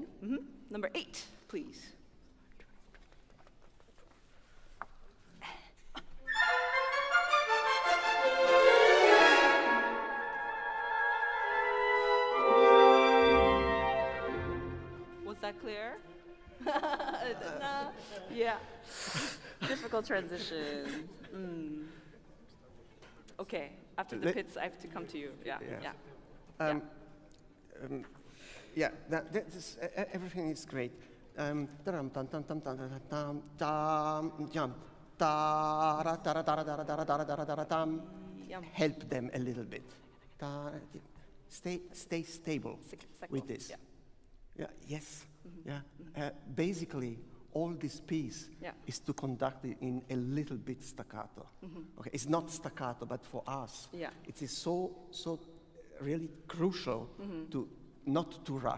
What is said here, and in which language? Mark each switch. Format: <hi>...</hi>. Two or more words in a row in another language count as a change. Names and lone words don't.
<en>Number 8, please. Was that clear? Yeah. Difficult transition. Okay. After the pits, I have to come to you. Yeah. Yeah. Yeah. Yeah, everything is great. Taram, tam, tam, tam, tam, tam, tam, tam, jump. Tara, tara, tara, tara, tara, tara, tara, tara, tam. Yum. Help them a little bit. Stay stable with this. Yeah. Yeah, yes. Yeah. Basically, all this piece is to conduct it in a little bit staccato. Okay, it's not staccato, but for us, it is so really crucial to not to rush.</en>